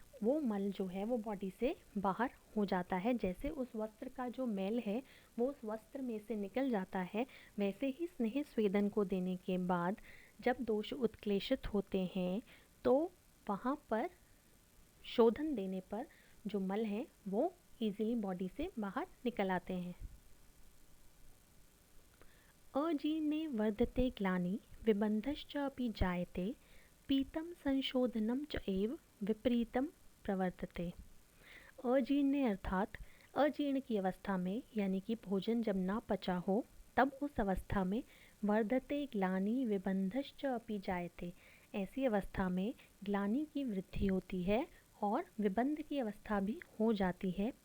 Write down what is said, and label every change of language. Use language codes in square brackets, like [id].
[hi] वो मल जो है वो बॉडी से बाहर हो जाता है, जैसे उस वस्त्र का जो मैल है वो उस वस्त्र में से निकल जाता है, वैसे ही स्नेह स्वेदन को देने के बाद जब दोष उत्क्लेशित होते हैं तो वहाँ पर शोधन देने पर जो मल है वो इजीली बॉडी से बाहर निकल आते हैं। [sa] अजीर्णे वर्धते ग्लानि विबन्धश्च अपि जायते पीतम संशोधनम च एव विपरीतम प्रवर्तते। [hi] अजीर्ण अर्थात अजीर्ण की अवस्था में, यानी कि भोजन जब ना पचा हो तब उस अवस्था में [sa] वर्धते ग्लानि विबन्धश्च अपि जायते, [hi] ऐसी अवस्था में ग्लानि की वृद्धि होती है और विबंध की अवस्था भी हो जाती है।